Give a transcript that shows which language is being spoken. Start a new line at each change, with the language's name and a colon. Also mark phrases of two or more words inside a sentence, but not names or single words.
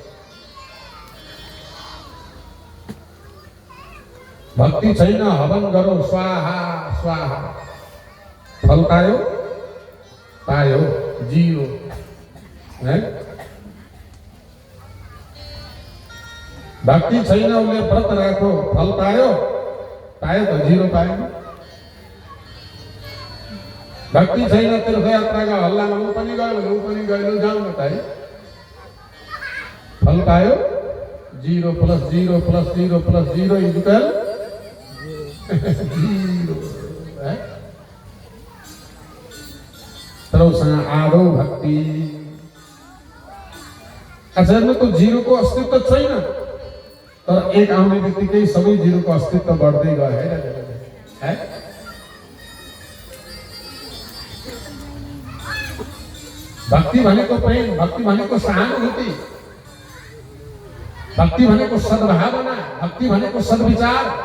Nepali: भक्ति छैन, हवन गरो स्वाहा स्वाहा, फल पायो पायो, जीरो है। भक्ति छैन, उसले व्रत राखो, फल पायो पायो त जीरो पायो। भक्ति छैन, तीर्थयात्राका हल्लामा ऊ पनि गयो जाउँ न त है, फल पायो
English: zero plus zero plus zero plus zero equal zero
Nepali: है। तर उसँग आदो भक्ति। आचार्य तो जीरो को अस्तित्व छैन, तर एक आउने बित्तिकै सबै जीरो को अस्तित्व बढ्दै गयो है। भक्ति भनेको प्रेम, भक्ति भनेको सहानुभूति, भक्ति भनेको सद्भावना, भक्ति भनेको सद्विचार।